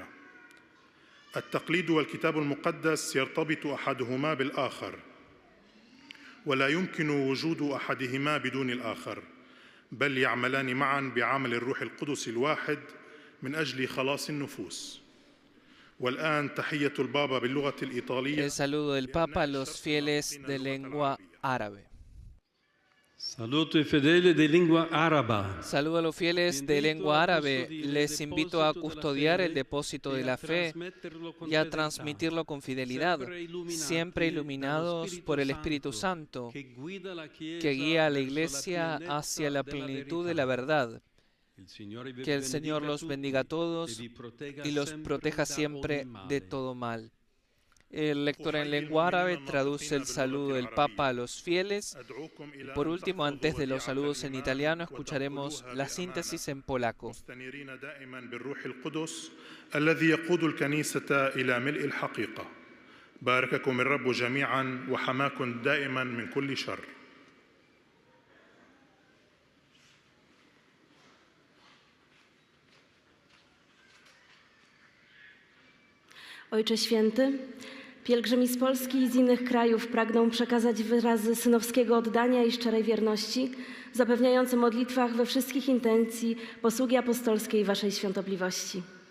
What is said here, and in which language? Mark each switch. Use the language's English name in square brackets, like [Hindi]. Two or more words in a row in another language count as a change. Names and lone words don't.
[Arabic] التقليد والكتاب المقدس يرتبط أحدهما بالآخر، ولا يمكن وجود أحدهما بدون الآخر، بل يعملان معا بعمل الروح القدس الواحد من أجل خلاص النفوس. والآن تحية البابا باللغة الإيطالية. [Spanish] El saludo del Papa a los fieles de lengua árabe. [Italian] Saluto ai fedeli di lingua araba. [Spanish] Saludo a los fieles de lengua árabe. Les invito a custodiar el depósito de la fe y a transmitirlo con fidelidad, siempre iluminados por el Espíritu Santo, que guía a la Iglesia hacia la plenitud de la verdad. Que el Señor los bendiga a todos y los proteja siempre de todo mal. El lector en lengua árabe traduce el saludo del Papa a los fieles. Y por último, antes de los saludos en italiano, escucharemos la síntesis en polaco. [Arabic] بارككم الرب جميعا وحماكم دائما من كل شر. [Polish] Ojcze Święty, pielgrzymi z Polski i z innych krajów pragną przekazać wyrazy synowskiego oddania i szczerej wierności, zapewniające modlitwach we wszystkich intencji posługi apostolskiej Waszej Świątobliwości.